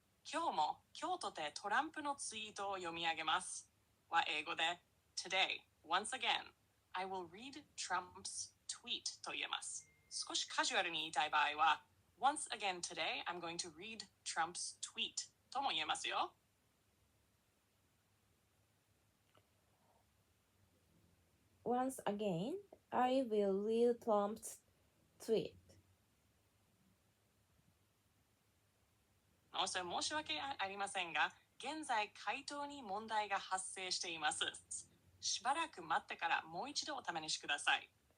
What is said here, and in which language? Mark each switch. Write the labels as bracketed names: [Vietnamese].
[Japanese] 今日も今日とてトランプのツイートを読み上げますは英語で Today, once again, I will read Trump's tweet と言えます。少しカジュアルに言いたい場合は Once again today, I'm going to read Trump's tweet とも言えますよ。 [English] Once again, I will read Trump's tweet. [Japanese] 申し訳ありませんが、現在回答に問題が発生しています。しばらく待ってからもう一度お試しください。